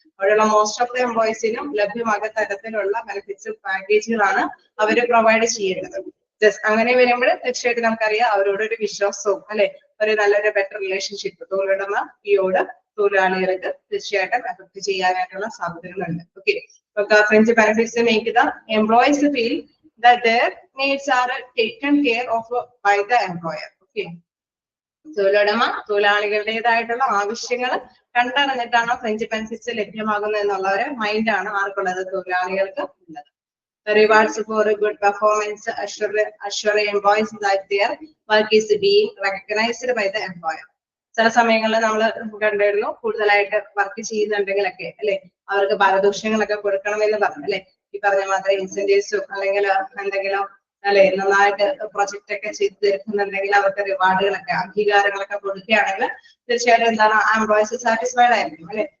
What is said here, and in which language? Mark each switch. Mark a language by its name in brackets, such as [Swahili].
[Malayalam] അവിടെയുള്ള most of the എംപ്ലോയീസിനും ലഭ്യമാകുന്ന തരത്തിലുള്ള ബെനിഫിറ്റ്സ് പാക്കേജുകളാണ് അവർ പ്രൊവൈഡ് ചെയ്യേണ്ടത്. അങ്ങനെ വരുമ്പോൾ തീർച്ചയായിട്ടും നമുക്കറിയാം അവരോടൊരു വിശ്വാസവും അല്ലെ ഒരു നല്ലൊരു ബെറ്റർ റിലേഷൻഷിപ്പ് തൊഴിലുടമ ഈയോട് തൊഴിലാളികൾക്ക് തീർച്ചയായിട്ടും എഫക്ട് ചെയ്യാനായിട്ടുള്ള സാധ്യതകളുണ്ട്. [English] Okay, fringe benefits make the employees feel that their needs are taken care of by the employer. [Malayalam] Okay, തൊഴിലുടമ തൊഴിലാളികളുടേതായിട്ടുള്ള ആവശ്യങ്ങൾ കണ്ടറിഞ്ഞിട്ടാണ് ഫ്രിഞ്ച് ബെനിഫിറ്റ്സ് ലഭ്യമാകുന്നത് എന്നുള്ള ഒരു മൈൻഡാണ് ആർക്കുള്ളത്? തൊഴിലാളികൾക്ക് ഉള്ളത്. [English] The rewards for a good performance assure employees that their work is being recognized by the employer. [Malayalam] ചില സമയങ്ങളിൽ നമ്മൾ കണ്ടിരുന്നു കൂടുതലായിട്ട് വർക്ക് ചെയ്യുന്നുണ്ടെങ്കിലൊക്കെ അല്ലെ അവർക്ക് പാരിതോഷികങ്ങളൊക്കെ കൊടുക്കണമെന്ന് പറഞ്ഞു അല്ലെ. ഈ പറഞ്ഞ മാത്രം ഇൻസെന്റീവ്സും അല്ലെങ്കിൽ എന്തെങ്കിലും അല്ലെ നന്നായിട്ട് പ്രൊജക്ട് ഒക്കെ ചെയ്ത് തീർക്കുന്നുണ്ടെങ്കിൽ അവർക്ക് റിവാർഡുകളൊക്കെ അംഗീകാരങ്ങളൊക്കെ കൊടുക്കുകയാണെങ്കിൽ തീർച്ചയായിട്ടും എന്താണ് ആ എംപ്ലോയീസ് സാറ്റിസ്ഫൈഡ് ആയിരിക്കും അല്ലെ.